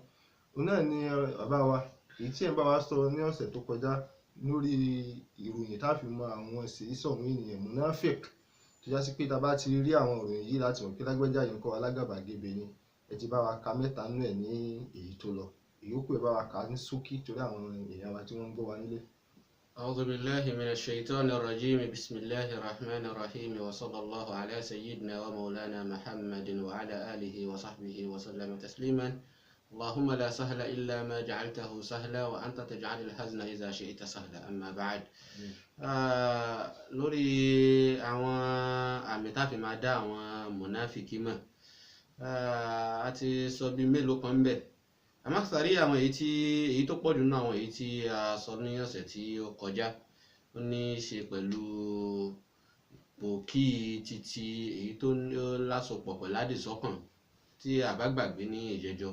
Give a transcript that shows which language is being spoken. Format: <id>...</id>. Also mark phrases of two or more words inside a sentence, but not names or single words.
<yo>Òun náà ni bàbá wa, èyí tí ẹ̀ bá wa sọ ní ọ̀sẹ̀ tó kọjá lórí ìròyìn tá a fi mọ àwọn ṣèyí sọ̀hún ènìyàn munafik. Tó já sí pé tá a bá ti rí àwọn ìròyìn yìí láti mọ̀ pé lágbájá yìí ń kọ́ alágàbàgebè ni. Ẹ ti bá wa ka mẹ́ta nínú ẹ̀ ní èyí tó lọ. Ìyókù ẹ bá wa kà ní ṣókí torí àwọn èèyàn wa tí wọ́n ń gbọ́ wa nílé.</yo> <ar>أعوذ بالله من الشيطان الرجيم. بسم الله الرحمن الرحيم. وصلى الله على سيدنا ومولانا محمد وعلى آله وصحبه وسلم تسليما. اللهم لا سهل إلا ما جعلته سهلا وأنت تجعل الحزن إذا شئت سهلا. أما بعد.</ar> <yo>lórí àwọn àmì tá a fi máa dá àwọn mùnáfìkí mọ̀, a ti sọ bí mélòó kan ń bẹ. Àmọ́ sàrí àwọn èyí tó pọ̀ jù nínú àwọn èyí tí a sọ ní ọ̀sẹ̀ tí ó kọjá, ó ní í ṣe pẹ̀lú pòkí títí èyí tó lásopọ̀ pẹ̀lú àdìsọ́kàn tí a bá gbàgbé ní ìjẹjọ́.</yo>